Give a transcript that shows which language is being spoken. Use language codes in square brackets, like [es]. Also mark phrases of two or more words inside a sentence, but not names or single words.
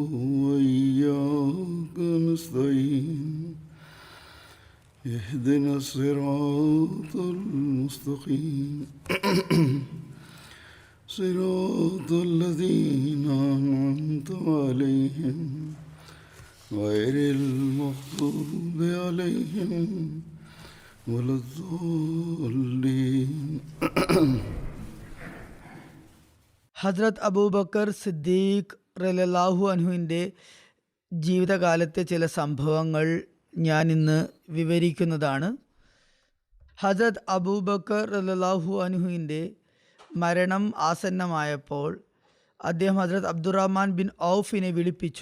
[ar] وإياك نستعين اهدنا الصراط المستقيم صراط الذين أنعمت عليهم غير المغضوب عليهم ولا الضالين. [ml] ഹസ്രത്ത് അബൂബക്കർ സിദ്ദീഖ് [ar] رضي الله عنه [ml] ജീവിതകാലത്തെ ചില സംഭവങ്ങൾ ഞാൻ ഇന്ന് വിവരിക്കുന്നതാണ്. ഹസ്രത്ത് അബൂബക്കർ [ar] رضي الله عنه [ml] മരണം ആസന്നമായപ്പോൾ അദ്ദേഹം ഹസ്രത്ത് അബ്ദുറഹ്മാൻ ബിൻ ഔഫിനെ വിളിപ്പിച്ചു.